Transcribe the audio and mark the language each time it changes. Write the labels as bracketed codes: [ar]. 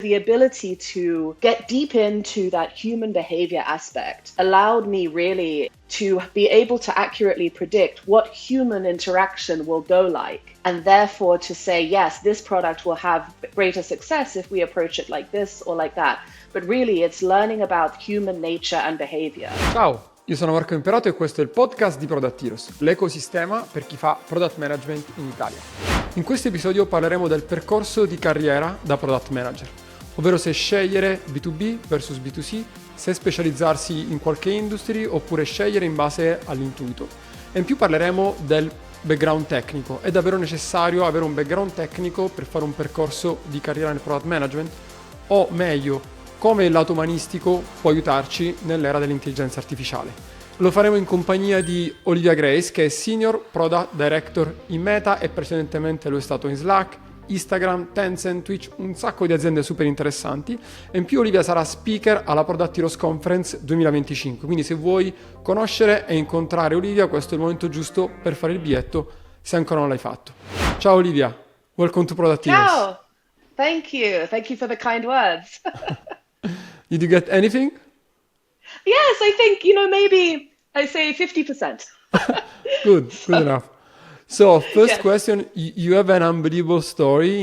[en] The ability to get deep into that human behavior aspect allowed me really to be able to accurately predict what human interaction will go like, and therefore to say, yes, this product will have greater success if we approach it like this or like that. But really, it's learning about human nature and behavior. [it] Ciao, io sono Marco Imperato e questo è il podcast di Prodotti, l'ecosistema per chi fa product management in Italia. In questo episodio parleremo del percorso di carriera da product manager, ovvero se scegliere B2B versus B2C, se specializzarsi in qualche industry oppure scegliere in base all'intuito. E in più parleremo del background tecnico. È davvero necessario avere un background tecnico per fare un percorso di carriera nel product management? O meglio, come il lato umanistico può aiutarci nell'era dell'intelligenza artificiale? Lo faremo in compagnia di Olivia Grace, che è Senior Product Director in Meta e precedentemente lo è stato in Slack, Instagram, Tencent, Twitch, un sacco di aziende super interessanti. E in più Olivia sarà speaker alla Product Heroes Conference 2025, quindi se vuoi conoscere e incontrare Olivia, questo è il momento giusto per fare il biglietto, se ancora non l'hai fatto. [en] Ciao Olivia, welcome to Product Heroes. [it] Ciao! [en] Thank you for the kind words. Did you get anything? Yes, I think, maybe I say 50%. Good enough. So, first Yes. question, you have an unbelievable story.